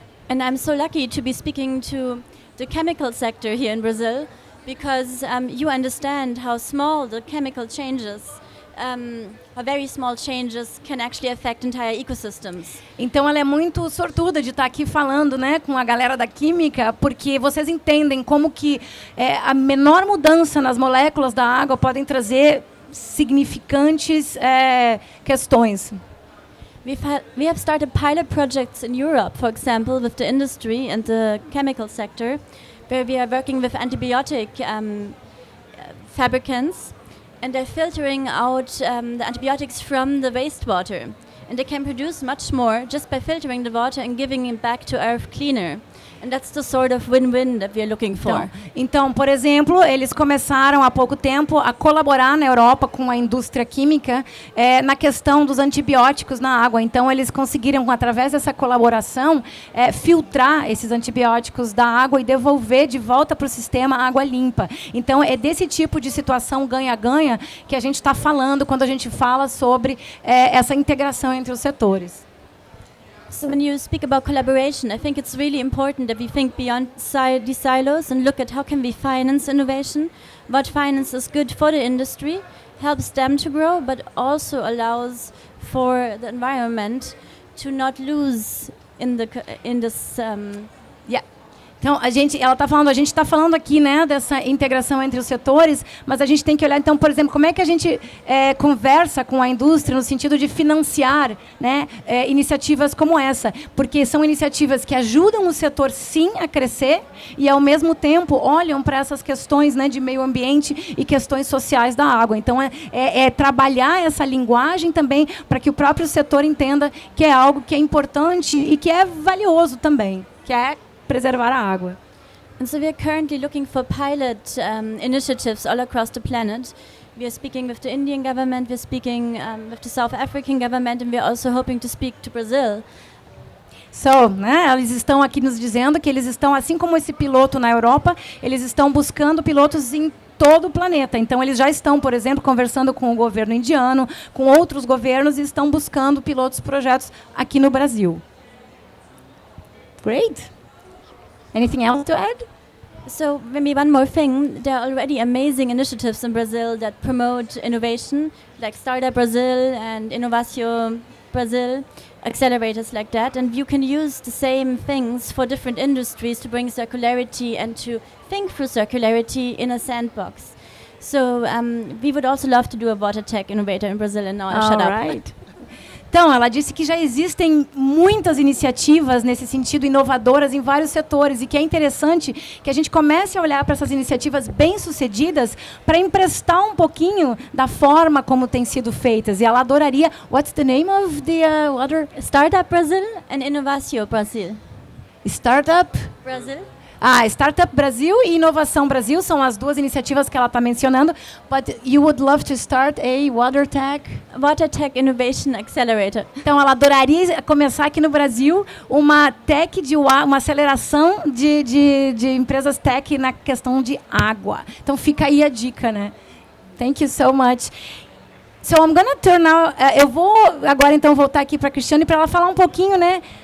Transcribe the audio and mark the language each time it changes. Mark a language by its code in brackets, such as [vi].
[en] And I'm so lucky to be speaking to the chemical sector here in Brazil, because you understand how small the chemical changes very small changes can actually affect entire ecosystems. [pt] Então ela é muito sortuda de estar aqui falando, né, com a galera da química, porque vocês entendem como que a menor mudança nas moléculas da água podem trazer significantes questões. [en] We have started pilot projects in Europe, for example, with the industry and the chemical sector, where we are working with antibiotic fabricants, and they're filtering out the antibiotics from the wastewater. And they can produce much more just by filtering the water and giving it back to earth cleaner. And that's the sort of win-win that we are looking for. [pt] Então, por exemplo, eles começaram há pouco tempo a colaborar na Europa com a indústria química na questão dos antibióticos na água. Então, eles conseguiram, através dessa colaboração, filtrar esses antibióticos da água e devolver de volta para o sistema água limpa. Então, é desse tipo de situação ganha-ganha que a gente está falando quando a gente fala sobre essa integração entre os setores. [en] So when you speak about collaboration, I think it's really important that we think beyond these silos and look at how can we finance innovation, what finance is good for the industry, helps them to grow, but also allows for the environment to not lose in this. [pt] Então, ela está falando, a gente está falando aqui, né, dessa integração entre os setores, mas a gente tem que olhar, então, por exemplo, como é que a gente conversa com a indústria no sentido de financiar, né, iniciativas como essa, porque são iniciativas que ajudam o setor, sim, a crescer e, ao mesmo tempo, olham para essas questões, né, de meio ambiente e questões sociais da água. Então, trabalhar essa linguagem também para que o próprio setor entenda que é algo que é importante e que é valioso também, que é preservar a água. [en] And so we are currently looking for pilot initiatives all across the planet. We are speaking with the Indian government, we're speaking with the South African government, and we're also hoping to speak to Brazil. [pt] So, né, eles estão aqui nos dizendo que eles estão, assim como esse piloto na Europa, eles estão buscando pilotos em todo o planeta. Então, eles já estão, por exemplo, conversando com o governo indiano, com outros governos, e estão buscando pilotos, projetos aqui no Brasil. [en] Great. Anything else to add? So maybe one more thing, there are already amazing initiatives in Brazil that promote innovation, like Startup Brazil and Innovatio Brazil, accelerators like that, and you can use the same things for different industries to bring circularity and to think through circularity in a sandbox. So we would also love to do a water tech innovator in Brazil, and now I'll shut up. Right. [pt] Então, ela disse que já existem muitas iniciativas nesse sentido, inovadoras em vários setores, e que é interessante que a gente comece a olhar para essas iniciativas bem-sucedidas para emprestar um pouquinho da forma como têm sido feitas. E ela adoraria... [en] What's the name of the other? Startup Brazil and Innovatio Brazil. Startup Brazil. [pt] Startup Brasil e Inovação Brasil são as duas iniciativas que ela está mencionando. [en] But you would love to start a Water Tech Innovation Accelerator. [pt] Então, ela adoraria começar aqui no Brasil uma aceleração de empresas tech na questão de água. Então, fica aí a dica, né? [en] Thank you so much. So, I'm gonna turn now. [pt] Eu vou agora, então, voltar aqui para a Cristiane para ela falar um pouquinho, né?